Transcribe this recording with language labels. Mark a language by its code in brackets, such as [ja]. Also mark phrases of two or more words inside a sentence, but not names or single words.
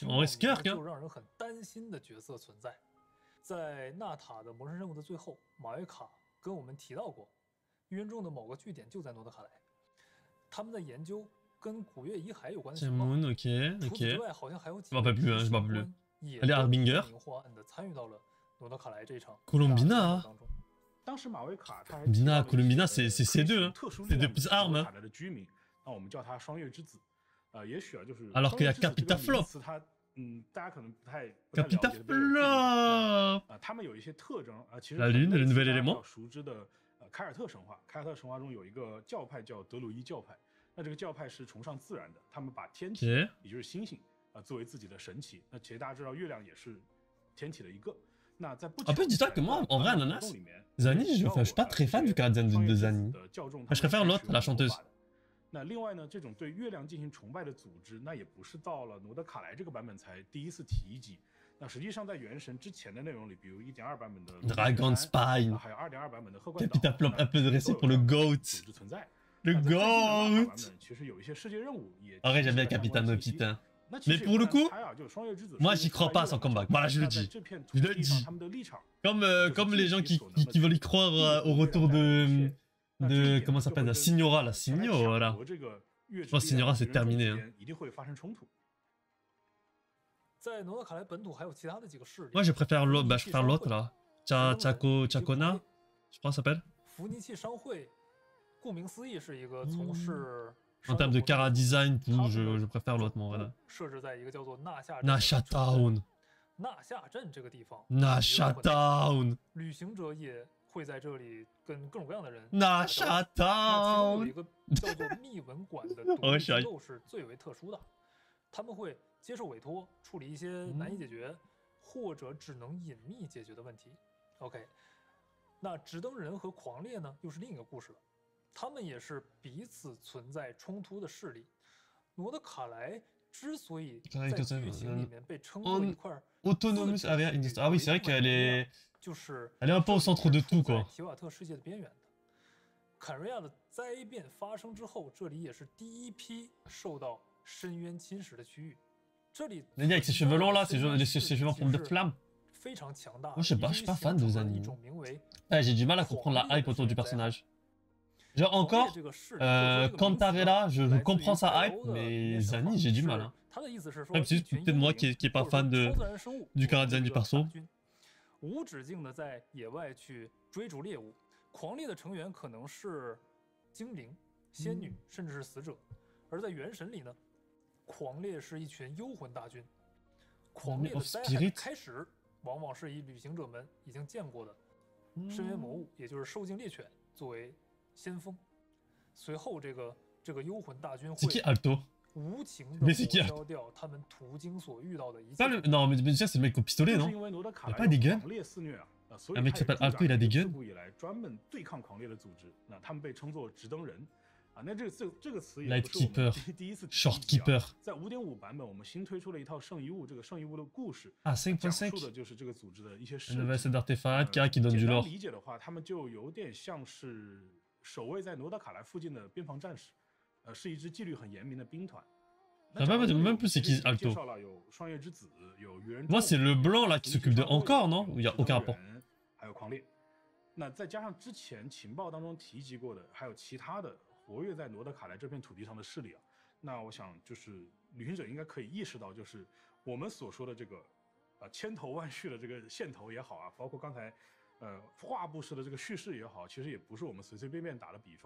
[zh] 听 [fr] en [zh] 到 [fr] vrai [zh] 名 Skirk 字 [fr] hein. [zh] 就让人很担心的角色存在。在纳塔的魔神任务的最后，马约卡跟我们提到过，预言中的某个据点就在诺德卡莱，他们在研究跟古月遗骸有关的情报。 [en] Moon, ok, [zh] 除此之 ok. 外，好像还有几 [fr] Je m'en [zh] 个 [fr] rappelle plus, hein, je m'en [zh] 士 [fr] rappelle plus. [zh] 官也 [fr] Elle est [zh] 都 [fr] Harbinger [zh] 明或暗的参与到了诺德卡莱这场 [fr] Colombina [zh] 大啊战当中。当时马维卡他还 [fr] Bina, [zh] 提到了一些 [fr] Colombina, c'est C2, [zh] 特殊 [fr] c'est [zh] 力 [fr] de [zh] 量 [fr] plus [zh] 的 [fr] armes. [zh] 诺德卡莱的居民，那我们叫他双月之子。也许啊，就是 [fr] Alors qu'il y a [zh] 双月之子这个 [fr] Capita [zh] 名词它大家可能不太了 [fr] Capita [zh] 解的 [fr] Flop. [zh] 他们有一些特征啊，其实 [fr] La Lune, [zh] 很类 [fr] le [zh] 似 [fr] nouvel [zh] 大家 [fr] élément [zh] 比较熟知的凯尔特神话。凯尔特神话中有一个教派叫德鲁伊教派，那这个教派是崇尚自然的，他们把天体 [fr] Ok. [zh] 也就是星星作为自己的神奇。那其实大家知道月亮也是天体的一个。那在不 [fr] Après, dis-toi que moi, en vrai, Ananas, Zani, je suis pas très fan du Karadzen de Zani. Je préfère l'autre, la chanteuse. [zh] 那另外呢，这种对月亮进行崇拜的组织，那也不是到了罗德卡莱这个版本才第一次提及。那实际上在原神之前的内容里，比如 1.2 版本的 Dragon Spine. 还有 2.2 版本的鹤冠岛 [fr] Capita Flop, un peu de récit pour le [zh] 组 [fr] GOAT. [zh] 织存在。 [fr] Le [zh] 那在最新的罗德卡版 [fr] GOAT. [zh] 本其实有一些世界任务也。 [fr] En vrai, j'aime bien Capitaine Putain. [zh] 那其 [fr] Mais [zh] 实 [fr] pour le [zh] 也不 [fr] coup, [zh] 难猜啊，就是双月之子 [fr] moi [zh] 是 [fr] j'y crois pas à son comeback. Voilà, je le [zh] 那在 [fr] dis. [zh] 这片土 [fr] Je [zh] 地 [fr] le [zh] 上 [fr] dis. [zh] 他们的立场 [fr] Comme les gens qui veulent y croire au retour de comment ça s'appelle, la Signora, la Signora. Je pense que Signora c'est terminé. Hein. [zh] 一定会发生冲突。在诺德卡莱本土还有其他的几个势力。 [fr] Moi je préfère l'autre, bah je préfère l'autre là. Chacona, je crois ça s'appelle. [zh] 福尼契商会，顾名思义是一个从事 [fr] En termes de Cara design, tout, je préfère l'autre, moi voilà. [zh] 设置在一个叫做纳夏 Nasha Town. 纳夏镇这个地方。 Nasha Town. 旅行者也会在这里跟各种各样的人。 Nasha 那其中有 Town. 一个叫做密文馆的独立机构是最为特殊的，他们会接受委托处理一些难以解决或者只能隐秘解决的问题。OK， 那直登人和狂烈呢，又是另一个故事了。他们也是彼此存在冲突的势力。罗德卡莱之所以在剧情里面被称作一块 [en] Autonomous area industry. [fr] Ah oui, c'est vrai qu'elle est [zh] 就是 [fr] elle est un peu au centre de tout quoi. [zh] 提瓦特世界的边缘的。坎瑞亚的灾变发生之后，这里也是第一批受到深渊侵蚀的区域。这里 [fr] Les gars avec ses cheveux longs là, ses cheveux en forme de flamme. [zh] 非常强大。 [fr] Moi je suis pas fan de Zani. J'ai du mal à comprendre la hype autour du personnage. Genre encore, Cantarella, je comprends sa hype, mais Zani, j'ai du mal. Hein. Même si c'est peut-être moi qui est pas fan du Karadzen du perso. [zh] 无止境的在野外去追逐猎物，狂猎的成员可能是精灵、仙女，甚至是死者。而在原神里呢，狂猎是一群幽魂大军。狂猎的灾害开始，往往是以旅行者们已经见过的深渊魔物，也就是受精猎犬作为先锋。随后，这个幽魂大军会无情的抹消掉他们途经所遇到的一切。 [fr] Non, mais déjà c'est le mec au pistolet, non? Il a pas des guns? Un mec qui s'appelle Alto, il a des guns? [zh] 啊，那这个词也 [en] Light [zh] 不是我们 [en] Keeper [zh] 第一次提 [en] Short [zh] 及啊 [en] Keeper [zh] 在 5.5 版本，我们新推出了一套圣遗物，这个圣遗物的故事啊讲述 5.5 的就是这个组织的一些事 [fr] Un nouvel [zh] 迹。 [fr] set d'artefacts qui donne [zh] 简 [fr] du [zh] 单 [fr] lore. [zh] 理解的话，他们就有点像是守卫在诺德卡莱附近的边防战士，是一支纪律很严明的兵团。 [fr] Même plus c'est qui Alto. [zh] 介绍了有双月之子，有愚人。 [fr] Moi c'est le blanc là qui s'occupe de Encore, non? Il y a aucun rapport. [zh] 还有狂烈。那再加上之前情报当中提及过的，还有其他的活跃在诺德卡莱这片土地上的势力啊，那我想就是旅行者应该可以意识到，就是我们所说的这个千头万绪的这个线头也好啊，包括刚才画布式的这个叙事也好，其实也不是我们随随便便打的比方。